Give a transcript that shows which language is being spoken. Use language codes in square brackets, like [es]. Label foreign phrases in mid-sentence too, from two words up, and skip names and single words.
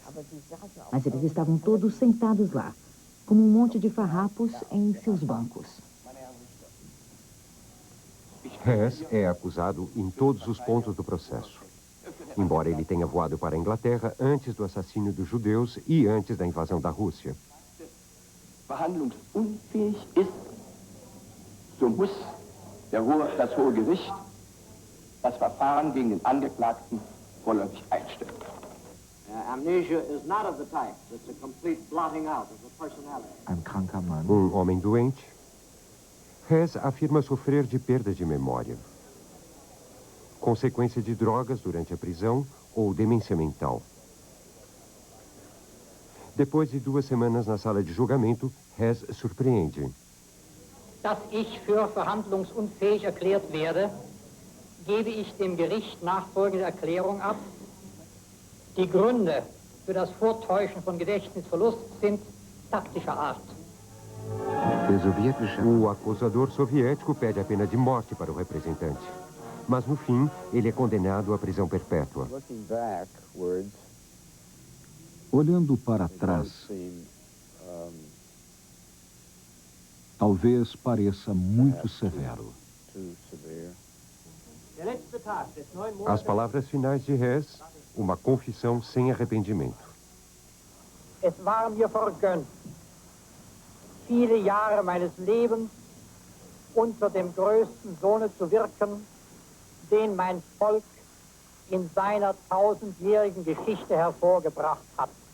[pt] Mas eles estavam todos sentados lá, como um monte de farrapos em seus bancos. Hess é acusado em todos os pontos do processo. Embora ele tenha voado para a Inglaterra antes do assassínio dos judeus e antes da invasão da Rússia. [de] Verhandlungsunfähig ist, so muss das Hohe Gericht das Verfahren gegen den Angeklagten vorläufig einstellen. [en] Amnesia is not of the type that's a complete blotting out of the personality. [pt] Homem doente. Hess afirma sofrer de perda de memória. Consequência de drogas durante a prisão ou demência mental. Depois de 2 semanas na sala de julgamento, Hess surpreende. [de] Dass ich für verhandlungsunfähig erklärt werde, gebe ich dem Gericht nachfolgende Erklärung ab. Die Gründe für das Vortäuschen von Gedächtnisverlust sind taktischer Art. [pt] O acusador soviético pede a pena de morte para o representante. Mas, no fim, ele é condenado à prisão perpétua. Olhando para trás, talvez pareça muito severo. As palavras finais de Hess, uma confissão sem arrependimento. [de] Es war mir vergönnt, viele Jahre meines Lebens unter dem größten Sohne zu wirken, den mein Volk in seiner 1000-jährigen Geschichte hervorgebracht hat.